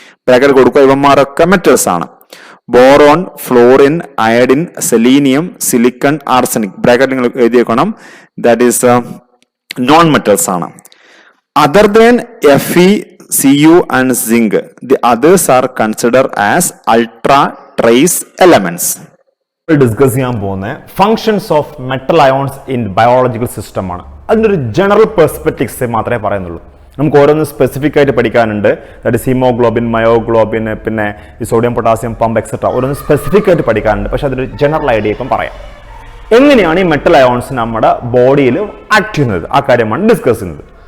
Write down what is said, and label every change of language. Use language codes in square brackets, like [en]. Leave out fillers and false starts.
[ml] Bracket കൊടുക്കുക ഇവന്മാരൊക്കെ metals ആണ്. Boron, florin, iodine, selenium, silicon, arsenic. Bracket നിങ്ങൾ എഴുതി വെക്കണം. [en] that is non metals [ml] ആണ്. [en] Other than Fe, Cu and zinc, the others are considered as ultra trace elements. [ml] Discuss ചെയ്യാൻ പോകുന്ന functions of metal ions in biological system ആണ്. അതിൻ്റെ ഒരു general perspectives മാത്രമേ പറയുന്നുള്ളൂ. നമുക്ക് ഓരോന്ന് സ്പെസിഫിക് ആയിട്ട് പഠിക്കാനുണ്ട്. ദാറ്റ് ഇസ് ഹീമോഗ്ലോബിൻ, മയോഗ്ലോബിൻ, പിന്നെ ഈ സോഡിയം, പൊട്ടാസ്യം പമ്പ് എക്സെട്ര ഓരോന്ന് സ്പെസിഫിക് ആയിട്ട് പഠിക്കാനുണ്ട്. പക്ഷെ അതൊരു ജനറൽ ഐഡിയ ഇപ്പം പറയാം. എങ്ങനെയാണ് ഈ മെറ്റൽ അയോൺസ് നമ്മുടെ ബോഡിയിൽ ആക്ട് ചെയ്യുന്നത്, ആ കാര്യമാണ് ഡിസ്കസ് ചെയ്യുന്നത്.